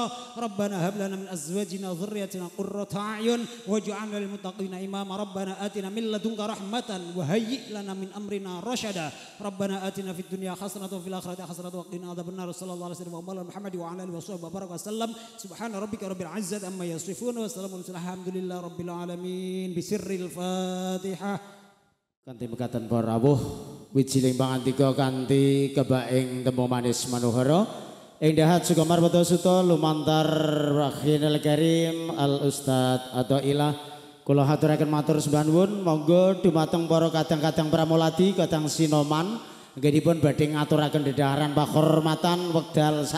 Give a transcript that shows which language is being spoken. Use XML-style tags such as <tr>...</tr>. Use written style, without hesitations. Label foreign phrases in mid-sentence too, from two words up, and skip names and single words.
<ar>ربنا هب لنا من أزواجنا وذريتنا قرة أعين واجعلنا للمتقين إماما. ربنا آتنا من لدنك رحمة وهيئ لنا من أمرنا رشدا. ربنا آتنا في الدنيا حسنة وفي الآخرة حسنة وقنا عذاب النار. صلى الله عليه وسلم وعلى محمد وعلى آله وصحبه وبارك وسلم. سبحان ربك رب العزة عما يصفون وسلام على المرسلين الحمد لله رب العالمين. بسر Fatihah.</ar> <jv>Kanthi mekaten para rawuh wijining pangantika kanthi kebaing tembung manis manuhara ing dahat suka marwata suta lumantar Rakhinul Karim Al Ustad Athaillah kula haturaken matur sembah nuwun monggo dumateng para kadang-kadang pramuladi kadang sinoman nggih badhe ngaturaken dedhaharan pakhormatan wekdal</jv>